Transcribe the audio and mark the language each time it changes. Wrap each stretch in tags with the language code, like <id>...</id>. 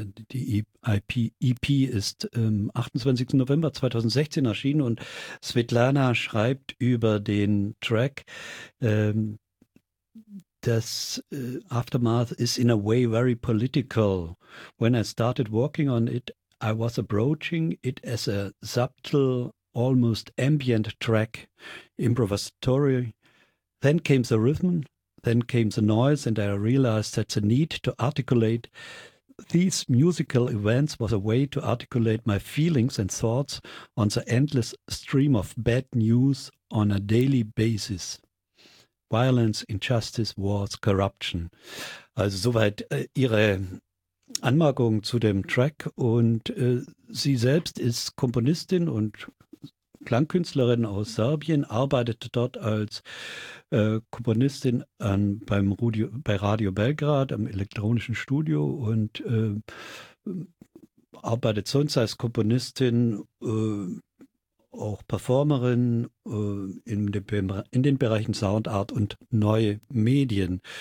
<de>Die EP ist am 28. November 2016 erschienen und Svetlana schreibt über den Track: Das Aftermath</de> <en>is in a way very political. When I started working on it, I was approaching it as a subtle, almost ambient track, improvisatory. Then came the rhythm, then came the noise, and I realized that the need to articulate these musical events was a way to articulate my feelings and thoughts on the endless stream of bad news on a daily basis. Violence, injustice, wars, corruption.</en> <de>Also soweit ihre Anmerkung zu dem Track. Und sie selbst ist Komponistin und Klangkünstlerin aus Serbien, arbeitete dort als Komponistin bei Radio Belgrad am elektronischen Studio und arbeitet sonst als Komponistin, auch Performerin in den Bereichen Sound Art und neue Medien.</de>